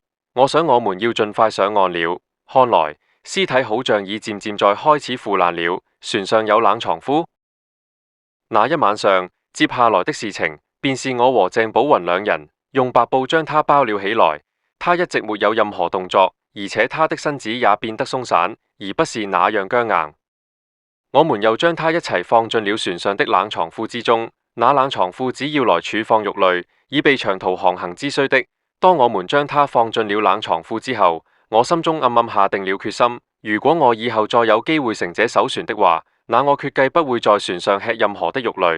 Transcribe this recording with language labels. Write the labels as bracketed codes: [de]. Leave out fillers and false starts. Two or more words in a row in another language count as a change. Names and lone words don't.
[zh] 我想我們要盡快上岸了。看來屍體好像已漸漸在開始腐爛了。船上有冷藏夫。那一晚上，接下來的事情便是我和鄭寶雲兩人用白布將他包了起來。他一直沒有任何動作，而且他的身子也變得鬆散，而不是那樣僵硬。我們又將他一齊放進了船上的冷藏庫之中。那冷藏庫只要來儲放肉類，以備長途航行之需的。當我們將他放進了冷藏庫之後，我心中暗暗下定了決心，如果我以後再有機會乘這艘船的話，那我決計不會在船上吃任何的肉類。